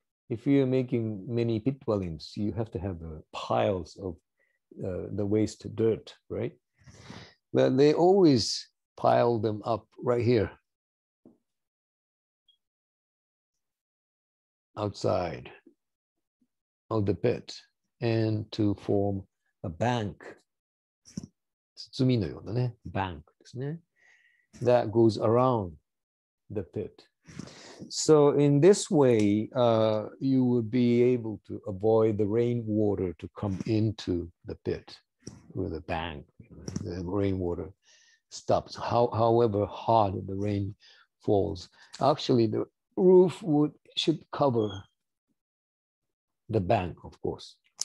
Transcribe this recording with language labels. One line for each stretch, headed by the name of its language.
English: If you're making many pit dwellings, you have to have piles of the waste dirt, right? But they always pile them up right here, outside of the pit, and to form a bank.
Japanese: 包みのようなね、bank ですね。
English: That goes around the pit. So in this way, you would be able to avoid the rainwater to come into the pit with a bank. The rainwater stops. However hard the rain falls, actually the roof should cover the bank, of course.